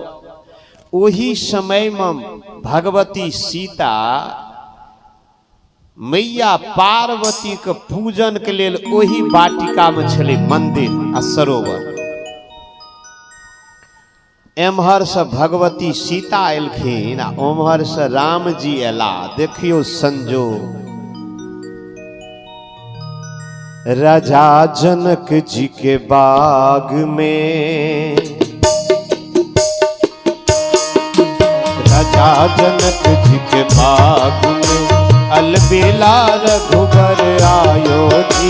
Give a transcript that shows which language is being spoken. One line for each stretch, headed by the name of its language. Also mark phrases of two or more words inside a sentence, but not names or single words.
Maithili: ओही समय में भगवती सीता मैया पार्वती के पूजन के लेल ओही वाटिका में छले मंदिर आ सरोवर। एम्हर से भगवती सीता एलखिन आ ओम्हर से राम जी एला। देखियो संजोग, राजा जनक जी के बाग में, राजा जनक जी के बाग में अलबेला रघुबर आयो जी।